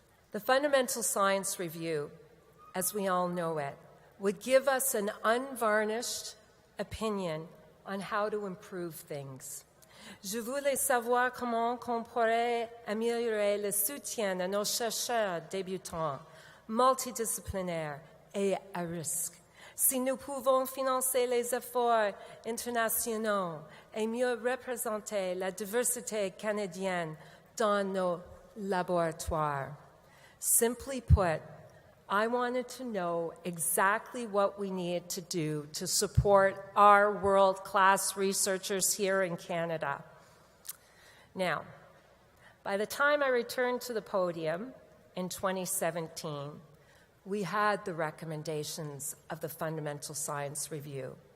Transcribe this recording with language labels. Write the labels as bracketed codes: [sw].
[en] The Fundamental Science Review, as we all know it, would give us an unvarnished opinion on how to improve things. [fr] Je voulais savoir comment on pourrait améliorer le soutien à nos chercheurs débutants, multidisciplinaires et à risque. Si nous pouvons financer les efforts internationaux et mieux représenter la diversité canadienne dans nos laboratoires. [en] Simply put, I wanted to know exactly what we need to do to support our world-class researchers here in Canada. Now, by the time I returned to the podium in 2017, we had the recommendations of the Fundamental Science Review.